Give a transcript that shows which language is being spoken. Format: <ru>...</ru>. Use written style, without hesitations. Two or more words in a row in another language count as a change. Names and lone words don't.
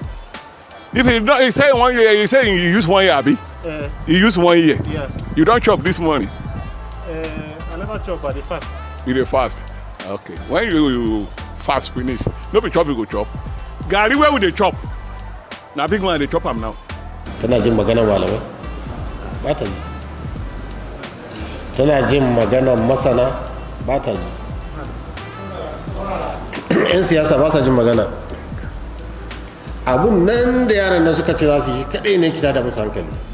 <pcm>If you don't, you say 1 year. You say you use 1 year, Abi. You use 1 year. Yeah. You don't chop this morning. I never chop by the fast. You dey fast. Okay. When you fast finish, no be chop you go chop. Gari where we dey chop? Na big man dey chop am now.</pcm> <ha>Tana jin maganar malamai? Ba ta ji. Tana jin maganar masana? Ba ta ji. 'Yan siyasa ba sa jin magana. Abun nan da yaran da suka ce za su yi kaɗai ne kita da musu hankali.</ha>